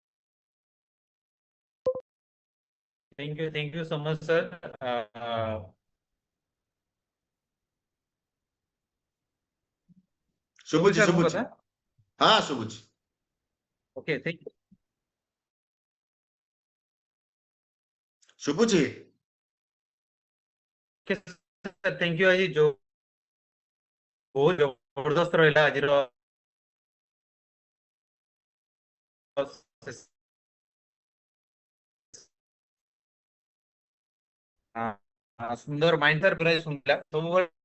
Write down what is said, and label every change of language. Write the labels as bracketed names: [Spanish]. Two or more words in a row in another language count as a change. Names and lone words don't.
[English] Thank you so much, sir. [Odia] ଶୁଭୁଛି sir, ମୋ ଶୁଭୁଛି କଥା? ହଁ ଶୁଭୁଛି। [English] Okay, thank you. [Odia] ଶୁଭୁଛି [English] Okay, sir, thank you [Odia] ଆଜି ଯୋଉ ବହୁତ ଜବରଦସ୍ତ ରହିଲା ଆଜିର ସୁନ୍ଦର ମାଇଣ୍ଡ ସାର୍ ପୁରା ଶୁଣିଲା ସବୁବେଳେ